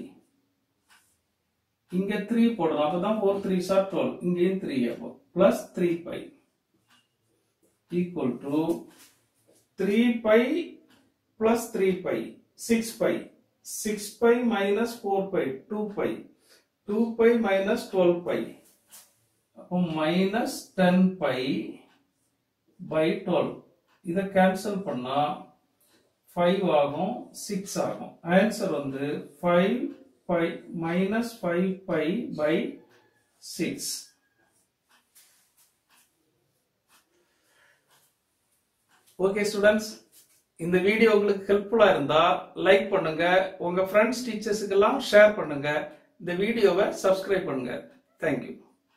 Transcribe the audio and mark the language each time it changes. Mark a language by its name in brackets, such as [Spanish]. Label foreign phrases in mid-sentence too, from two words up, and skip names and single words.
[Tamil] இங்க 3 போடணும். அப்பதான் [English] 4 3s are 12. [Tamil] இங்கேயும் 3 அப்போ [English] plus 3 pi equal to 3 pi plus 3 pi 6 pi. 6 pi minus 4 pi 2 pi 2 pi minus 12 pi அப்போ minus 10 pi by 12 [Tamil] இத கேன்சல் பண்ணா 5 ஆகும் 6 ஆகும் ஆன்சர் வந்து [English] 5 pi minus 5 pi by 6. okay students, [Tamil] இந்த வீடியோ உங்களுக்கு ஹெல்ப்ஃபுல்லா இருந்தா லைக் பண்ணுங்க, உங்க ஃப்ரெண்ட்ஸ் டீச்சர்ஸ்க்கு எல்லாம் ஷேர் பண்ணுங்க, இந்த வீடியோவை சப்ஸ்கிரைப் பண்ணுங்க. [English] Thank you.